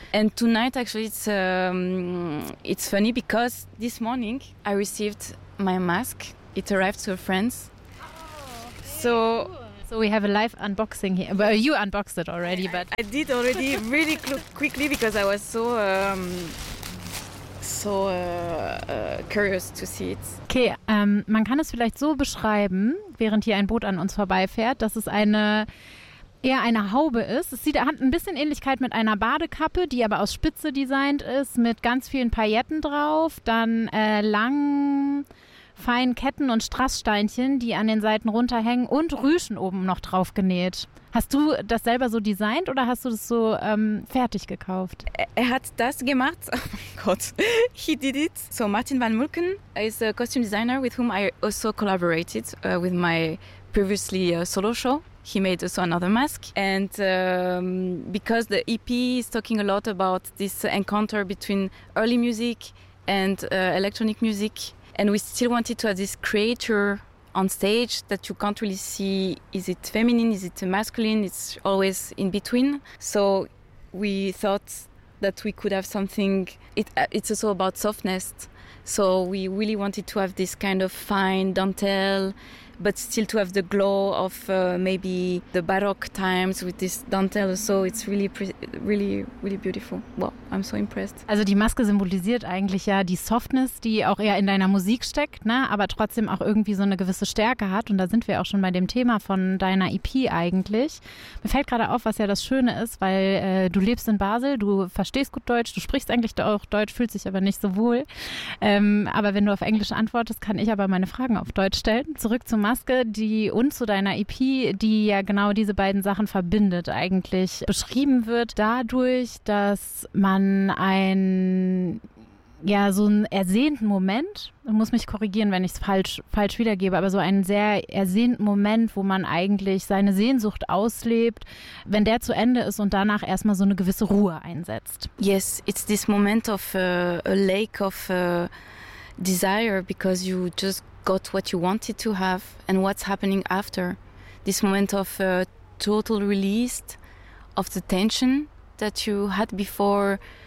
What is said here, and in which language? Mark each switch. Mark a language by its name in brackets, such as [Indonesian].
[English] And tonight actually it's funny because this morning I received my mask. It arrived to a friend's. So we have a live unboxing here. Well, you unboxed it already, but I did already really quickly because I was so curious to see it. [German] Okay, man kann es vielleicht so beschreiben, während hier ein Boot an uns vorbeifährt, dass es eher eine Haube ist. Es sieht, hat ein bisschen Ähnlichkeit mit einer Badekappe, die aber aus Spitze designt ist, mit ganz vielen Pailletten drauf, dann langen, feinen Ketten und Strasssteinchen, die an den Seiten runterhängen und Rüschen oben noch drauf genäht. Hast du das selber so designt oder hast du das so fertig gekauft? Er hat das gemacht. Oh mein Gott. [English] He did it. So Martin van Mulken is a costume designer with whom I also collaborated with my previously solo show. He made also another mask. And because the EP is talking a lot about this encounter between early music and electronic music, and we still wanted to have this creator on stage that you can't really see, is it feminine, is it masculine, it's always in between. So we thought that we could have something, it's also about softness. So we really wanted to have this kind of fine dentelle, but still to have the glow of maybe the Baroque times with this dentelle. So it's really, really, really beautiful. Wow, I'm so impressed. [German] Also die Maske symbolisiert eigentlich ja die Softness, die auch eher in deiner Musik steckt, ne? Aber trotzdem auch irgendwie so eine gewisse Stärke hat. Und da sind wir auch schon bei dem Thema von deiner EP eigentlich. Mir fällt gerade auf, was ja das Schöne ist, weil du lebst in Basel, du verstehst gut Deutsch, du sprichst eigentlich auch Deutsch, fühlst dich aber nicht so wohl. Aber wenn du auf Englisch antwortest, kann ich aber meine Fragen auf Deutsch stellen. Zurück zur Maske die und zu deiner EP, die ja genau diese beiden Sachen verbindet eigentlich. Beschrieben wird dadurch, dass man ein... Ja, so einen ersehnten Moment, ich muss mich korrigieren, wenn ich es falsch wiedergebe, aber so einen sehr ersehnten Moment, wo man eigentlich seine Sehnsucht auslebt, wenn der zu Ende ist und danach erstmal so eine gewisse Ruhe einsetzt. [English] Yes, it's this moment of a lake of desire, because you just got what you wanted to have and what's happening after. This moment of total release of the tension that you had before.